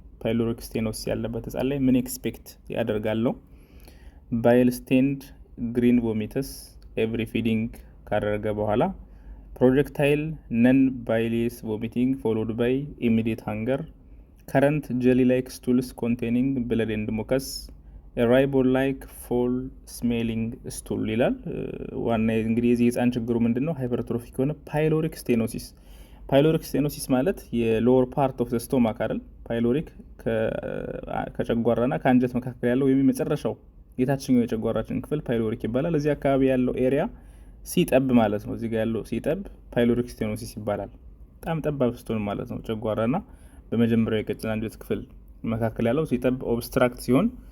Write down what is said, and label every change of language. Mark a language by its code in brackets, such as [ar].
[am] pyloric stenosis ያለበት ህፃን ላይ ምን ኤክስፔክት ያደርጋለው? [en] bile stained green vomitus every feeding [am] ካደረገ በኋላ፣ [en] projectile non bilious vomiting followed by immediate hunger, current jelly-like stools containing blood and mucus, a ribose-like foul smelling stool [am] ይላል። ዋና እንግዲህ የዚህ ህፃን ችግሩ ምንድነው? ሃይፐርትሮፊክ የሆነ ፓይሎሪክ ስቴኖሲስ። ፓይሎሪክ ስቴኖሲስ ማለት የሎወር ፓርት ኦፍ ዘ ስቶማክ አይደል? ፓይሎሪክ ከጨጓራና ከአንጀት መካከል ያለው ወይም የመጨረሻው የታችኛው የጨጓራችን ክፍል ፓይሎሪክ ይባላል። እዚህ አካባቢ ያለው ኤሪያ ሲጠብ ማለት ነው። እዚህ ጋር ያለው ሲጠብ ፓይሎሪክ ስቴኖሲስ ይባላል። በጣም ጠባብ ስትሆን ማለት ነው። ጨጓራና በመጀመሪያው የቀጭን አንጀት ክፍል መካከል ያለው ሲጠብ ኦብስትራክት ሲሆን